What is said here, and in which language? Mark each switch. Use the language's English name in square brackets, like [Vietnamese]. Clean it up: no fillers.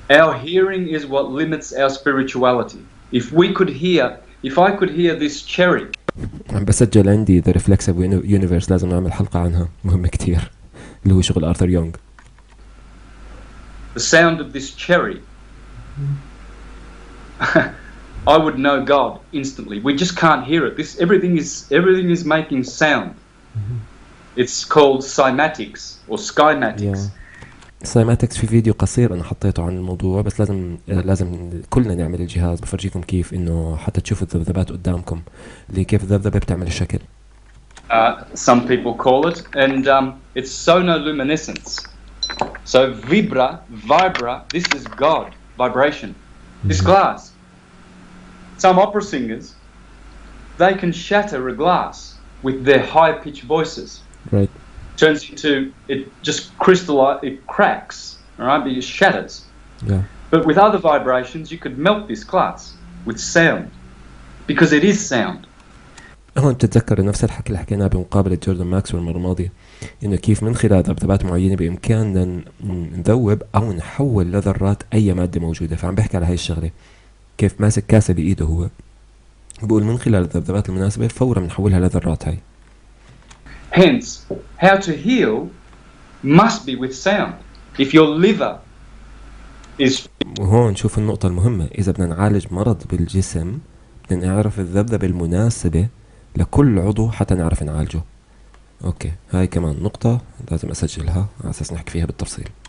[English] Our hearing is what limits our spirituality. If I could hear this cherry. [Arabic] عم بسجل عندي The Reflexive Universe، لازم نعمل حلقة عنها، مهمة كتير، اللي هو شغل آرثر يونغ. [English] The sound of this cherry. I would know God instantly. We just can't hear it. Everything is making sound. It's called cymatics or skymatics. [Arabic] سايماتكس في فيديو قصير انا حطيته عن الموضوع، بس لازم كلنا نعمل الجهاز. بفرجيكم كيف انه حتى تشوفوا الذبذبات قدامكم، اللي كيف الذبذبه بتعمل الشكل. [English] Some people call it, and it's sonoluminescence. So vibra, this is God, vibration. This glass. Some opera singers, they can shatter a glass with their high-pitched voices. Right. Turns into, it just it cracks, all right, but it shatters. Yeah. But with other vibrations, you could melt this glass with sound, because it is sound. [Arabic] هون بتتذكر نفس الحكي اللي حكيناه بمقابلة جوردن ماكسويل المرة الماضية، إنه كيف من خلال ذبذبات معينة بإمكاننا نذوب أو نحول لذرات أي مادة موجودة. فعم بحكي على هاي الشغلة، كيف ماسك كاسة بإيده هو بقول من خلال الذبذبات المناسبة فورا بنحولها لذرات. هاي [English] Hence, how to heal must be with sound. If your liver is... [Arabic] وهون شوف النقطة المهمة، إذا بدنا نعالج مرض بالجسم بدنا نعرف الذبذبة المناسبة لكل عضو حتى نعرف نعالجه. أوكي، هاي كمان نقطة لازم أسجلها على أساس نحكي فيها بالتفصيل.